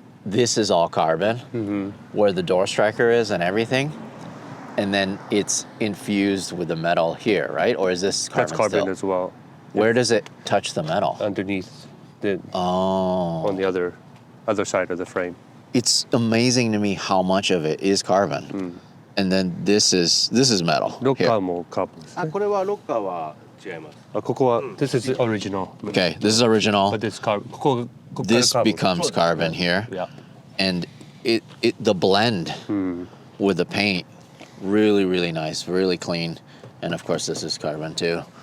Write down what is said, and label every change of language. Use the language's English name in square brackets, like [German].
[English] this is all carbon, where the door striker is and everything, and then it's infused with the metal here, right? Or is this carbon That's carbon still? as well. Where does it touch the metal? Underneath, the, Oh. on the other side of the frame. It's amazing to me how much of it is carbon. And then this is metal. [Japanese] ロッ [English] here. [Japanese] カーもカーボンですね。あ、これはロッカーは違います。あ、ここは、 [English] this is original. Okay, this is original. But this car, [Japanese] ここから [English] This [Japanese] カーボン。 [English] becomes carbon here. Yeah. And the blend with the paint, really, really nice, really clean. And of course, this is carbon too.